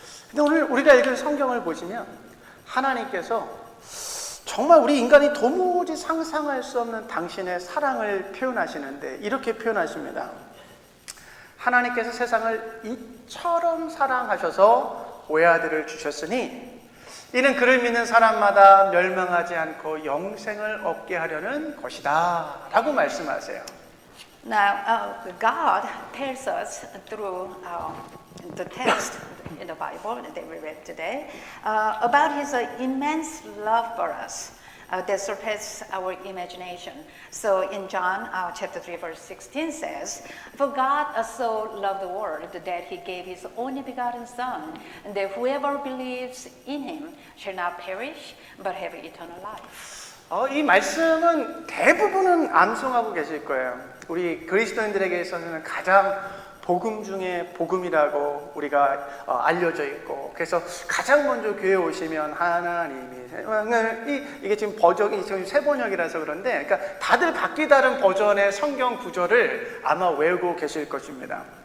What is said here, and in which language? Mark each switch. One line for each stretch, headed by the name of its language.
Korean: 근데 오늘 우리가 읽은 성경을 보시면 하나님께서 정말 우리 인간이 도무지 상상할 수 없는 당신의 사랑을 표현하시는데 이렇게 표현하십니다. 하나님께서 세상을 이처럼 사랑하셔서 외아들을 주셨으니 이는 그를 믿는 사람마다 멸망하지 않고 영생을 얻게 하려는 것이다 라고 말씀하세요.
English: Now, God tells us through the text in the Bible that we read today about his immense love for us. That surpasses our imagination. So in John chapter 3 verse 16 says, "For God so loved the world that he gave his only begotten Son, and that whoever believes in him shall not perish but have eternal life."
Korean: 이 말씀은 대부분은 암송하고 계실 거예요. 우리 그리스도인들에게 있어서는 가장 복음 중에 복음이라고 우리가 알려져 있고, 그래서 가장 먼저 교회에 오시면 하나님이 이게 지금 버전이 지금 새 번역이라서 그런데, 그러니까 다들 각기 다른 버전의 성경 구절을 아마 외우고 계실 것입니다.